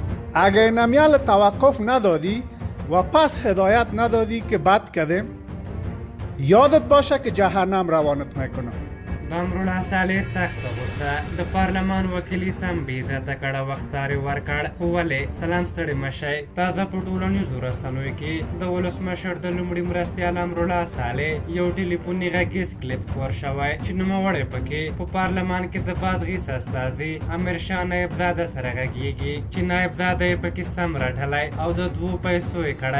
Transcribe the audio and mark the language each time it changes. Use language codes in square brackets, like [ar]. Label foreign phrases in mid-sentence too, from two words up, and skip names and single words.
[fa] اگه نمیال توقف ندادی و پس هدایت ندادی که بد کردیم، یادت باشه که جهنم روانت میکنم. [ps] د امرالله صالح سخته غوسه د پارلمان وکیلي سم بې عزته کړه وختارې ورکړ. خو ولې؟ سلام ستړي مشئ. تازه په ټولنیزو رسنیو کې د ولسمشر د لومړي مرستیال امرالله صالح یو ټلیفوني غږیز کلیپ خپور شوی چې نوموړی پکې په پارلمان کې د بادغیس استازي امیرشاه نایب زاده سره غږیږي چې نایب زاده یې پکې سم رټلی او د 2 پیسو یې کړی.